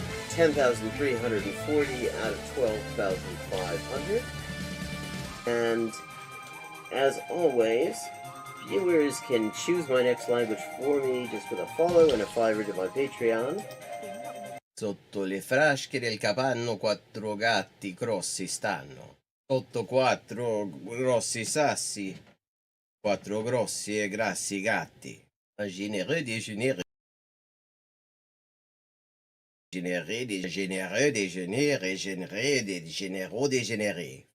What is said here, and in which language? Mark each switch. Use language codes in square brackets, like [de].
[en] 10,340 out of 12,500. And as always, viewers can choose my next language for me just with a follow and a $5 to my Patreon. [it] Sotto le frasche del capanno 4 gatti grossi stanno. Sotto 4 grossi sassi, 4 grossi e grassi gatti. [fr] Un généreux déjeuner. Généreux, déjeuner, régénérer, généraux, dégénérés.